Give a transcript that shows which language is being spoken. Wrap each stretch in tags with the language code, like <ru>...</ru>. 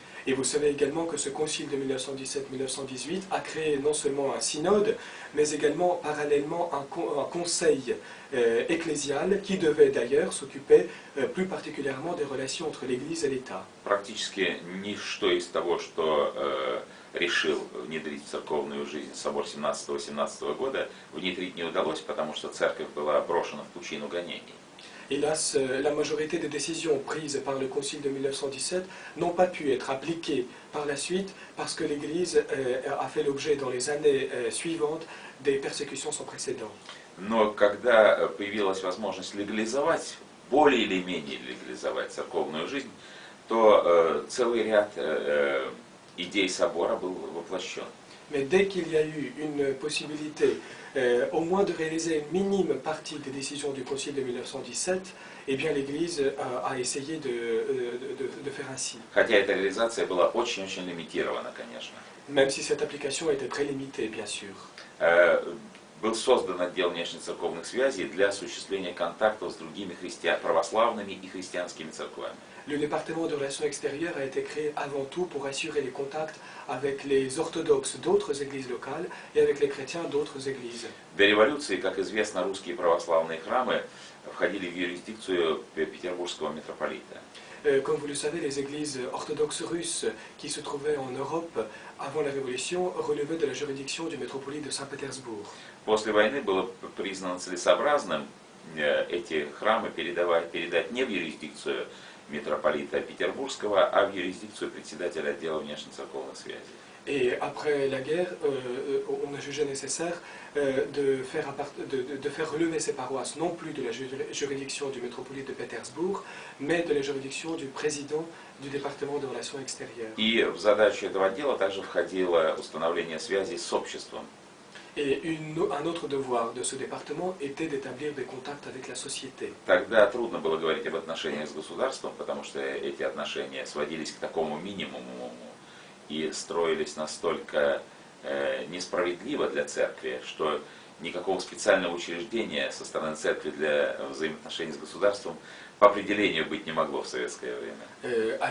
<fr>Et vous savez également que ce concile de 1917-1918 a créé non seulement un synode, mais également parallèlement un conseil ecclésial qui devait d'ailleurs s'occuper plus particulièrement des relations entre l'Église et l'État.</fr> <ru>Практически ничто из того, что решил внедрить в церковную жизнь собор 17-18 года, внедрить не удалось, потому что церковь была брошена в пучину гонений.</ru> <fr>Hélas, la majorité des décisions prises par le Concile de 1917 n'ont pas pu être appliquées par la suite parce que l'Église a fait l'objet dans les années suivantes des persécutions sans précédent.</fr> <ru>Но когда появилась возможность легализовать, более или менее легализовать церковную жизнь, то целый ряд идей собора был воплощен.</ru> <fr>Mais dès qu'il y a eu une possibilité au moins de réaliser une minime partie des décisions du Concile de 1917, eh bien l'Église a essayé de faire ainsi.</fr> <ru>Хотя эта реализация была очень-очень лимитирована, конечно.</ru> <fr>Même si cette application était très limitée, bien sûr.</fr> <ru>Был создан отдел внешнецерковных связей для осуществления контактов с другими православными и христианскими церквами.</ru> <fr>Le département de relations extérieures a été créé avant tout pour assurer les contacts avec les orthodoxes d'autres églises locales et avec les chrétiens d'autres églises.</fr> <ru>До революции, как известно, русские православные храмы входили в юрисдикцию петербургского митрополита.</ru> <fr>Comme vous le savez, les églises orthodoxes russes qui se trouvaient en Europe avant la Révolution relevaient de la juridiction du métropolite de Saint-Pétersbourg.</fr> <ru>После войны было признано целесообразным эти храмы передать не в юрисдикцию митрополита Петербургского, а в юрисдикцию председателя отдела внешнецерковных связей.</ru> <fr>Et après la guerre, on a jugé nécessaire de faire relever ces paroisses non plus de la juridiction du métropolite de Pétersbourg, mais de la juridiction du président du département de relations extérieures.</fr> <ru>И в задачу этого отдела также входило установление связей с обществом.</ru> <fr>Et un autre devoir de ce département était d'établir des contacts avec la société.</fr> <ru>Тогда трудно было говорить об отношениях с государством, потому что эти отношения сводились к такому минимуму и строились настолько несправедливо для церкви, что никакого специального учреждения со стороны церкви для взаимоотношений с государством по определению быть не могло в советское время.</ru>